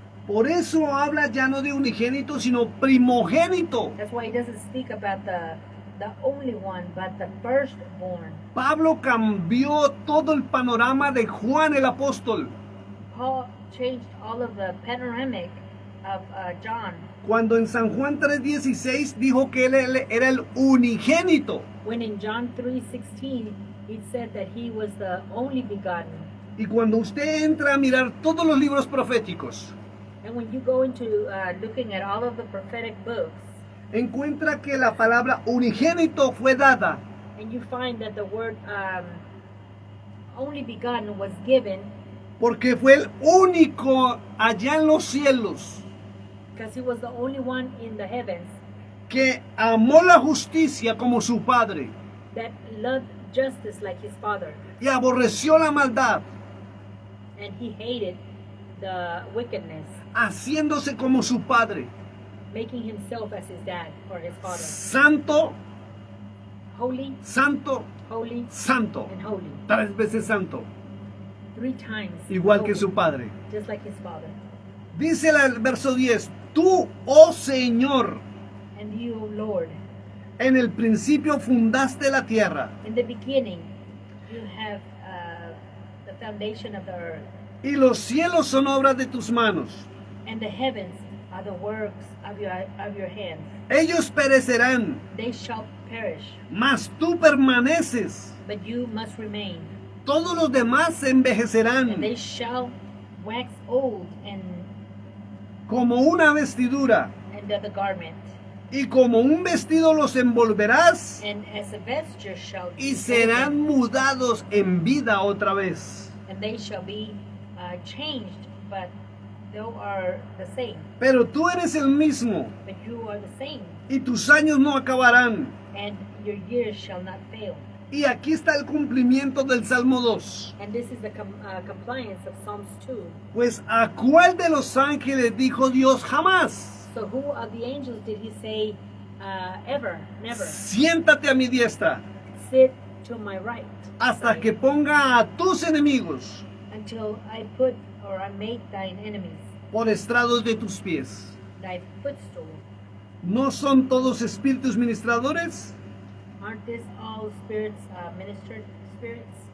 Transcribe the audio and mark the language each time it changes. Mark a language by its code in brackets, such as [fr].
[es] Por eso habla ya no de unigénito, sino primogénito. [en] That's why he doesn't speak about the only one, but the firstborn. [es] Pablo cambió todo el panorama de Juan el apóstol. [en] Paul changed all of the panoramic of John. [es] Cuando en San Juan 3:16 dijo que él era el unigénito. [en] When in John 3:16, he said that he was the only begotten. [es] Y cuando usted entra a mirar todos los libros proféticos, [en] And when you go into looking at all of the prophetic books, [es] encuentra que la palabra unigénito fue dada [en] and you find that the word only begotten was given [es] porque fue el único allá en los cielos [en] because he was the only one in the heavens [es] que amó la justicia como su padre [en] that loved justice like his father, [es] y aborreció la maldad, [en] and he hated the wickedness, [es] haciéndose como su padre, [en] making himself as his dad or his father. [es] santo, [en] Holy, [es] santo, [en] holy, [es] santo, [en] and holy. [es] 3 veces santo, [en] 3 times. [es] igual que [en] holy, [es] su padre. [en] just like his father. [es] Dice el verso 10, tú, oh Señor, [en] And you, Lord, [es] en el principio fundaste la tierra [en] in the beginning, you have the foundation of the earth, [es] y los cielos son obras de tus manos. [en] and the heavens are the works of your hands. [es] Ellos perecerán, [en] They shall perish, [es] mas tú permaneces. [en] but you must remain. [es] Todos los demás se envejecerán [en] And they shall wax old and [es] como una vestidura, [en] under the garment, [es] y como un vestido los envolverás [en] and as a vesture shall [es] y [en] be [es] serán [en] taken, [es] mudados en vida otra vez. [en] and they shall be changed, but they are the same. [es] Pero tú eres el mismo [en] But you are the same, [es] y tus años no acabarán. [en] and your years shall not fail. [es] Y aquí está el cumplimiento del Salmo 2. [en] And this is the compliance of Psalms 2. [es] Pues ¿a cuál de los ángeles dijo Dios jamás? [en] So who of the angels did he say, ever, never, [es] Siéntate a mi diestra [en] sit to my right, [es] hasta que ponga a tus enemigos [en] until I put, or I make thine enemies [es] por estrados de tus pies. [en] thy footstool? [es] ¿No son todos espíritus ministradores? [en] Aren't this all spirits, ministered spirits?